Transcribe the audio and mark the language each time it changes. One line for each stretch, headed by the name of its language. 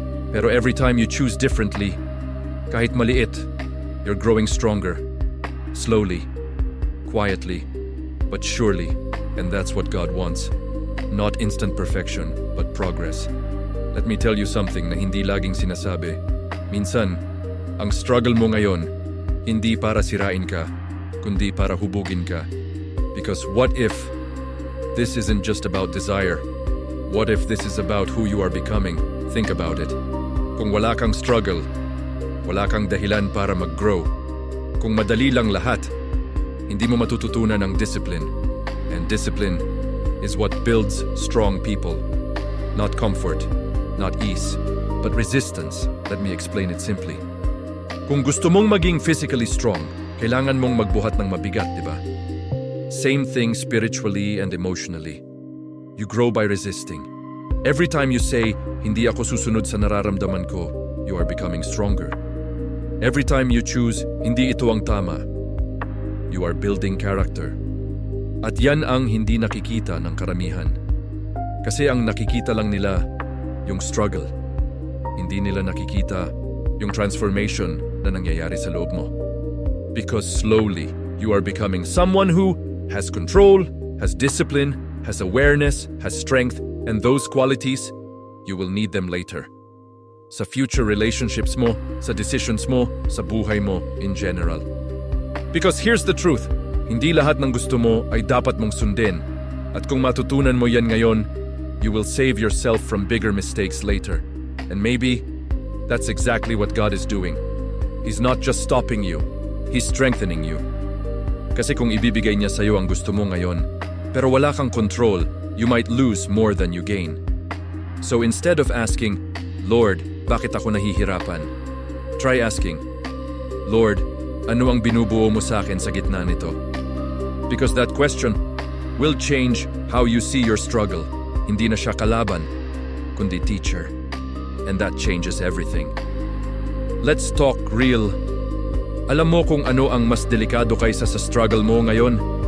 English: Pero every time you choose differently,
Filipino: kahit maliit,
English: you're growing stronger. Slowly, quietly, but surely. And that's what God wants. Not instant perfection, but progress. Let me tell you something
Filipino: na hindi laging sinasabi. Minsan, ang struggle mo ngayon, hindi para sirain ka, kundi para hubugin ka.
English: Because what if this isn't just about desire? What if this is about who you are becoming? Think about it.
Filipino: Kung wala kang struggle, wala kang dahilan para mag-grow. Kung madali lang lahat, hindi mo matututunan ang discipline.
English: And discipline is what builds strong people. Not comfort, not ease, but resistance. Let me explain it simply.
Filipino: Kung gusto mong maging physically strong, kailangan mong magbuhat ng mabigat, di ba?
English: Same thing spiritually and emotionally. You grow by resisting. Every time you say,
Filipino: hindi ako susunod sa nararamdaman ko,
English: you are becoming stronger. Every time you choose, hindi ito ang tama, you are building character.
Filipino: At yan ang hindi nakikita ng karamihan. Kasi ang nakikita lang nila, yung struggle. Hindi nila nakikita yung transformation na nangyayari sa loob mo.
English: Because slowly, you are becoming someone who has control, has discipline, has awareness, has strength, and those qualities, you will need them later.
Filipino: Sa future relationships mo, sa decisions mo, sa buhay mo
English: in general. Because here's the truth,
Filipino: hindi lahat ng gusto mo ay dapat mong sundin. At kung matutunan mo yan ngayon,
English: you will save yourself from bigger mistakes later. And maybe, that's exactly what God is doing. He's not just stopping you, He's strengthening you.
Filipino: Kasi kung ibibigay niya sa'yo ang gusto mo ngayon, pero wala kang control,
English: you might lose more than you gain. So instead of asking, Lord,
Filipino: bakit ako nahihirapan?
English: Try asking,
Filipino: Lord, ano ang binubuo mo sa akin sa gitna nito?
English: Because that question will change how you see your struggle.
Filipino: Hindi na siya kalaban, kundi teacher.
English: And that changes everything. Let's talk real.
Filipino: Alam mo kung ano ang mas delikado kaysa sa struggle mo ngayon?